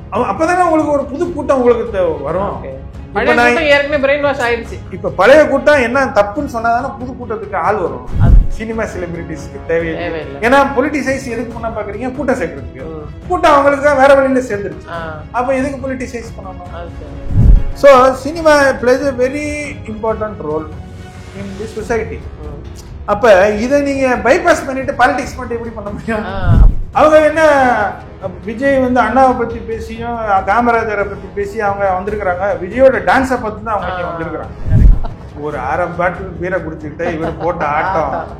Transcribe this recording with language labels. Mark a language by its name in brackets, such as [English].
[Tamil] அப்பதானே உங்களுக்கு ஒரு புது கூட்டம் உங்களுக்கு வரும். பழைய கூட்டம் ஏற்கனவே பிரெயின் வாஷ் ஆயிடுச்சு. இப்ப பழைய கூட்டம் என்ன தப்புன்னு சொன்னாதானே புது கூட்டத்துக்கு ஆள் வரும். சினிமா செலிபிரிட்டிஸ்க்கு தேவையில்லை. ஏன்னா பொலிட்டிசைஸ் எதுக்கு பண்ண பாக்குறீங்க? கூட்டம் சேர்க்கறதுக்கு. கூட்டம் அவங்களுக்கு தான் வேற வழியில சேர்ந்துருச்சு. அப்ப எதுக்கு பொலிட்டிசைஸ் பண்ணணும்? [English] So cinema plays a very important role in this society. [Tamil] அப்ப இதை நீங்க பைபாஸ் பண்ணிட்டு பாலிடிக்ஸ் மட்டும் எப்படி பண்ண முடியும்? அவங்க என்ன விஜய் வந்து அண்ணாவை பத்தி பேசியும் காமராஜரை பத்தி பேசி அவங்க வந்திருக்கிறாங்க. விஜயோட டான்ஸை பத்தி தான் அவங்க வந்திருக்கிறாங்க. ஒரு அரை பாட்டில் பீரை குடிச்சுக்கிட்டு இவர் போட்ட ஆட்டம்.